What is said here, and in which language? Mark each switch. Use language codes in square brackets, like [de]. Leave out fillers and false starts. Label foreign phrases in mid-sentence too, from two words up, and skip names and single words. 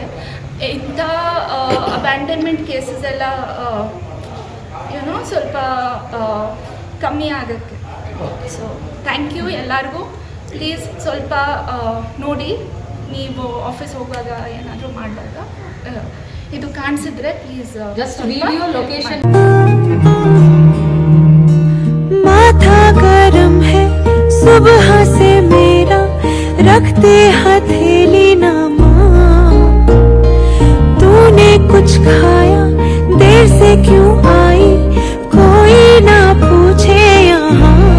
[kn] ಇಂಥ [en] abandonment cases [kn] ಎಲ್ಲ ಏನೋ ಸ್ವಲ್ಪ ಕಮ್ಮಿ ಆಗುತ್ತೆ. [en] so thank you [kn] ಎಲ್ಲರಿಗೂ. ಪ್ಲೀಸ್ ಸ್ವಲ್ಪ ನೋಡಿ, ನೀವು ಆಫೀಸ್ ಹೋಗುವಾಗ ಏನಾದರೂ ಮಾಡುವಾಗ ಇದು ಕಾಣಿಸಿದ್ರೆ ಪ್ಲೀಸ್ [en] just video location. [hi] माथा गरम है सुबह से मेरा, रखते हथेली ना मां। तूने कुछ खाया, देर से क्यों आई, कोई ना पूछे यहाँ।